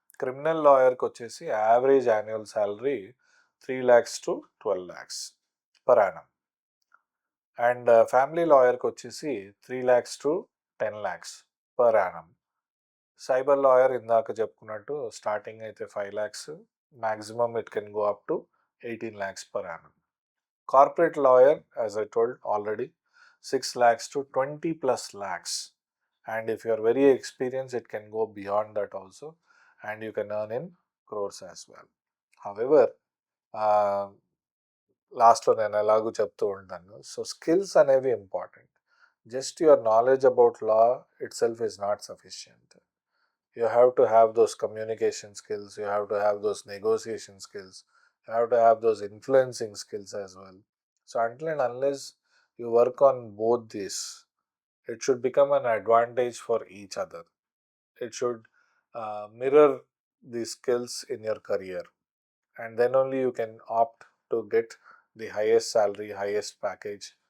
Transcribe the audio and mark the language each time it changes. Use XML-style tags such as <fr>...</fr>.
<te>Criminal లాయర్‌కొచ్చేసి average annual salary 3,00,000-12,00,000 per annum. And family లాయర్‌కొచ్చేసి 3,00,000-10,00,000 per annum. Cyber lawyer ఇందాక చెప్పుకున్నట్టు starting అయితే 5,00,000, maximum it can go up to 18,00,000 per annum.</te> <en>Corporate lawyer, as I told already, 6 lakhs to 20 plus lakhs. And if you are very experienced, it can go beyond that also. And you can earn in crores as well.</en> <te>However, లాస్ట్లో నేను ఎలాగూ చెప్తూ ఉంటాను.</te> <en>so,</en> <te>skills అనేవి important.</te> <en>Just your knowledge about law itself is not sufficient. You have to have those communication skills, you have to have those negotiation skills, you have to have those influencing skills as well. So until and unless you work on both these, it should become an advantage for each other. It should mirror these skills in your career, and then only you can opt to get the highest salary, highest package.</en>